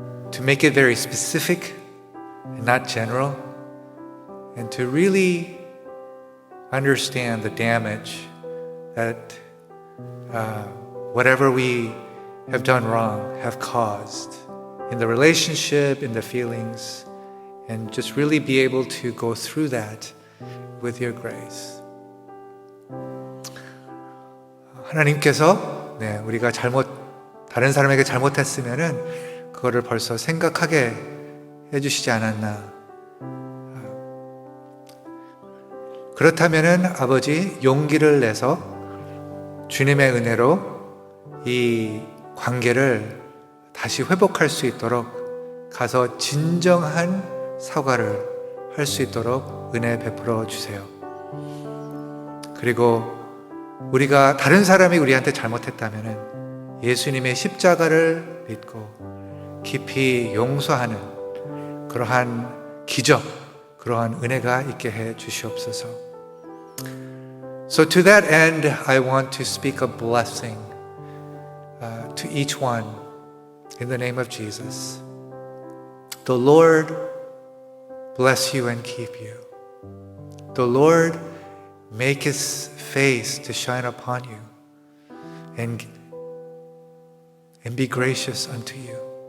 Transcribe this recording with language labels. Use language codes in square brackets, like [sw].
[en] to make it very specific and not general, and to really understand the damage that whatever we have done wrong have caused in the relationship, in the feelings, and just really be able to go through that with your grace. [ko] 하나님께서 우리가 다른 사람에게 잘못했으면은 그거를 벌써 생각하게 해주시지 않았나. 그렇다면은 아버지 용기를 내서 주님의 은혜로 이 관계를 다시 회복할 수 있도록 가서 진정한 사과를 할 수 있도록 은혜 베풀어 주세요. 그리고 우리가 다른 사람이 우리한테 잘못했다면은 예수님의 십자가를 믿고 깊이 용서하는 그러한 기적, 그러한 은혜가 있게 해 주시옵소서. [en] So to that end, I want to speak a blessing to each one in the name of Jesus. The Lord bless you and keep you. The Lord make His face to shine upon you and be gracious unto you.